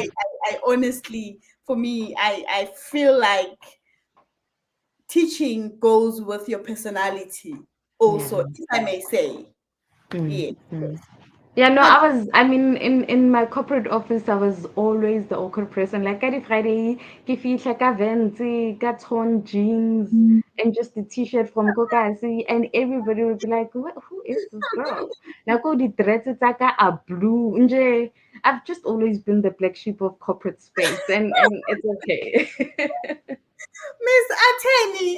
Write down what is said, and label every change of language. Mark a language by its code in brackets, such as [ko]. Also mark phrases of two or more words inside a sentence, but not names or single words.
[en] I honestly, for me, I feel like teaching goes with your personality yeah. also, if I may say. Mm, Yeah. mm. Yeah, no, But I mean, in my corporate office, I was always the awkward person. Like, every Friday, [st] ke fihla ka venti, ka [en] torn jeans, and just a t-shirt from Kokasi, and everybody would be like, who is this girl? Like, all the dresses are blue. Nje, I've just always been the black sheep of corporate space, and it's okay. Miss Ateni